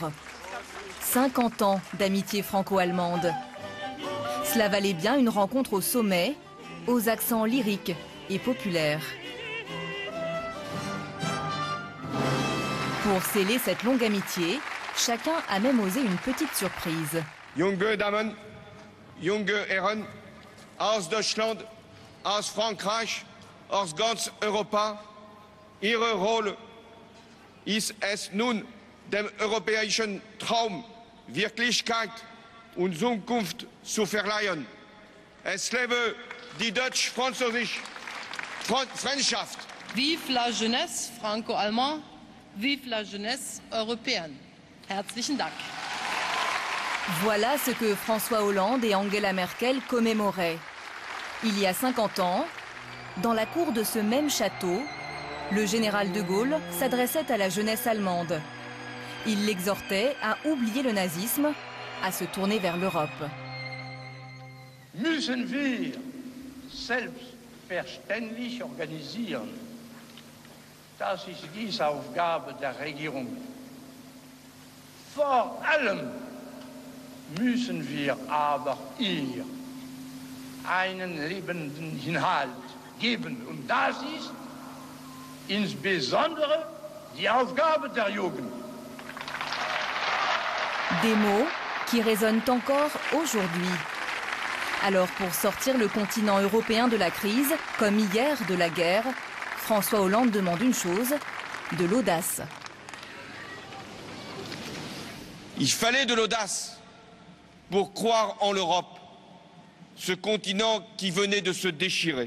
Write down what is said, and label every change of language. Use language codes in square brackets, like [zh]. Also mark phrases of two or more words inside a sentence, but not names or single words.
[fr] 50 ans d'amitié franco-allemande. Cela valait bien une rencontre au sommet, aux accents lyriques et populaires. Pour sceller cette longue amitié, chacun a même osé une petite surprise. [de] Junge Damen, junge Herren, aus Deutschland, aus Frankreich, aus ganz Europa, Ihre Rolle ist es nun, dem europäischen Traum Wirklichkeit und Zukunft zu verleihen. Es lebe die deutsch-französische Freundschaft. [fr] Vive la jeunesse franco-allemande, vive la jeunesse européenne. [de] Herzlichen Dank. [fr] Voilà ce que François Hollande et Angela Merkel commémoraient. Il y a 50 ans, dans la cour de ce même château, le général de Gaulle s'adressait à la jeunesse allemande. Il l'exhortait à oublier le nazisme, à se tourner vers l'Europe. [de] Müssen wir selbstverständlich organisieren. Das ist die Aufgabe der Regierung. Vor allem müssen wir aber ihr einen lebenden Inhalt geben. Und das ist insbesondere die Aufgabe der Jugend. [fr] Des mots qui résonnent encore aujourd'hui. Alors pour sortir le continent européen de la crise, comme hier de la guerre, François Hollande demande une chose, de l'audace. Il fallait de l'audace pour croire en l'Europe, ce continent qui venait de se déchirer.